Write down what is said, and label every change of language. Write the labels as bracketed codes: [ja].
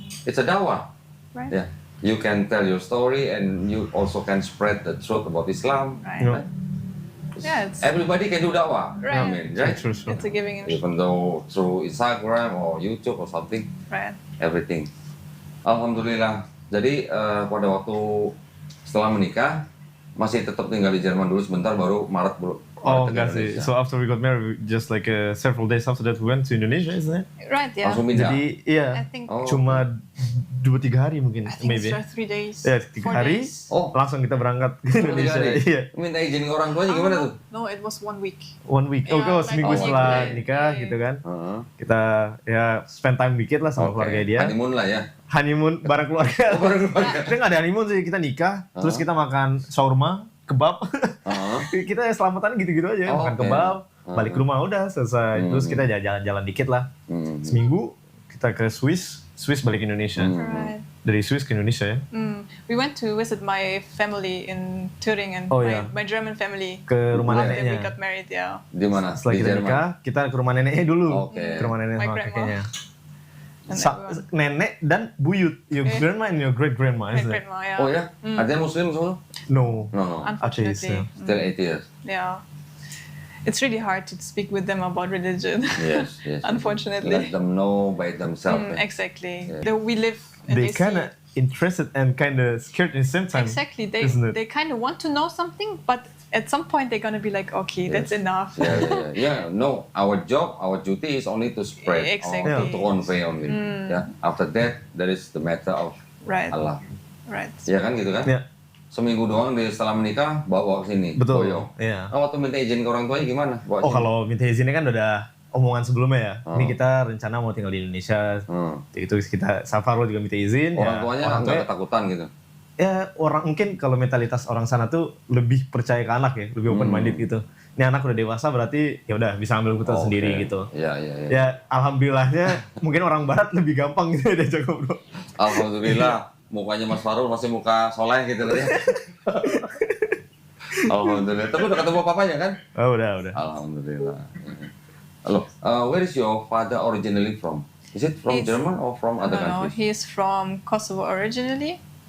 [en] It's a da'wah. Right. Yeah. You can tell your story, and you also can spread the truth about Islam. Right. Yeah, everybody can do da'wah. Right. I mean, right? True. It's a giving and even though through Instagram or YouTube or something. Right. Everything. Alhamdulillah. [id] Jadi pada waktu setelah menikah masih tetap tinggal di Jerman dulu sebentar, baru Maret enggak sih. [en] So after we got married, just like several days after that we went to Indonesia, isn't it? Right, yeah. [id] Langsung pindah. Jadi [en] I think [id] cuma 2-3 hari mungkin, [en] I think maybe. it's 3 days. [id] Ya, 3 hari. Langsung kita berangkat ke Indonesia. Iya. Minta izin ke orang tuanya gimana tuh? [en] No, it was 1 week. 1 week. [id] Seminggu setelah nikah gitu kan. Kita [en] spend time [id] dikit lah sama keluarga dia. Honeymoon lah ya. Honeymoon bareng keluarga. Kita nggak ada honeymoon sih, kita nikah, terus kita makan shawarma, kebab. Kita selamatan gitu-gitu aja, makan kebab, balik ke rumah udah selesai. Terus kita jalan-jalan dikit lah. Seminggu kita ke Swiss balik ke Indonesia. Right. Dari Swiss ke Indonesia ya. [en] We went to visit my family in Thüringen, my German family. [id] Ke rumah neneknya. [en] We got married, yeah. [id] Di mana? Setelah kita nikah, kita ke rumah neneknya dulu. Okay. Ke rumah nenek sama kakeknya. Nenek dan buyut, [en] your grandma and your great grandma, isn't it? Grandma, yeah. [id] Oh ya? Artinya Muslim semua? [en] No. Unfortunately. Still atheist. Yeah. It's really hard to speak with them about religion. Yes. Unfortunately. Let them know by themselves. Exactly. We live. They kind of interested and kind of scared at the same time. Exactly. They kind of want to know something, but at some point they're gonna be like, okay, that's enough. Yeah. No, our job, our duty is only to spread, or to convey only. Yeah. After that, that is the matter of Allah. Right. [id] Ya kan gitu kan? Yeah. Seminggu doang setelah menikah bawa ke sini. Betul. Boyong. Iya. Waktu minta izin ke orang tuanya gimana? Kalau minta izinnya kan udah omongan sebelumnya ya. Ini kita rencana mau tinggal di Indonesia. Itu kita Safarul juga minta izin. Orang tuanya nggak ketakutan gitu. Ya orang mungkin kalau mentalitas orang sana tuh lebih percaya ke anak ya, lebih [en] open minded [id] gitu. Ini anak udah dewasa berarti ya udah bisa ambil keputusan sendiri gitu. Iya. Ya alhamdulillahnya mungkin orang barat lebih gampang gitu ya diajak ngobrol. Alhamdulillah mukanya Mas Farul masih muka soleh gitu ya. Alhamdulillah. Tapi udah ketemu papanya kan? Oh, udah. Alhamdulillah. [en] Halo, where is your father originally from? Is it from German or from other No, countries? he's from Kosovo originally.